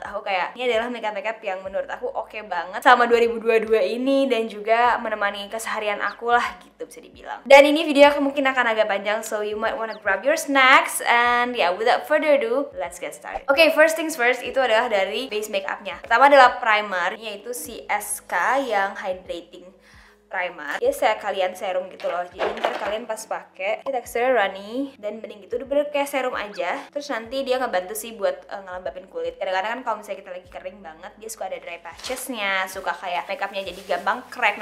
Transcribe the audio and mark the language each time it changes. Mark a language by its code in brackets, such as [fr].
[id] Aku kayak, ini adalah makeup yang menurut aku oke banget sama 2022 ini, dan juga menemani keseharian aku lah gitu bisa dibilang. Dan ini video aku mungkin akan agak panjang, [en] so you might wanna grab your snacks. And yeah, without further ado, let's get started. [id] Oke, [en] first things first, [id] itu adalah dari base makeupnya. Pertama adalah primer, yaitu CSK yang hydrating primer. Dia saya kalian serum gitu loh. Jadi ntar kalian pas pakai teksturnya runny dan bening gitu, udah bener kayak serum aja. Terus nanti dia ngebantu sih buat ngelembapin kulit. Kadang-kadang kan kalau misalnya kita lagi kering banget, dia suka ada dry patches-nya, suka kayak makeupnya jadi gampang crack.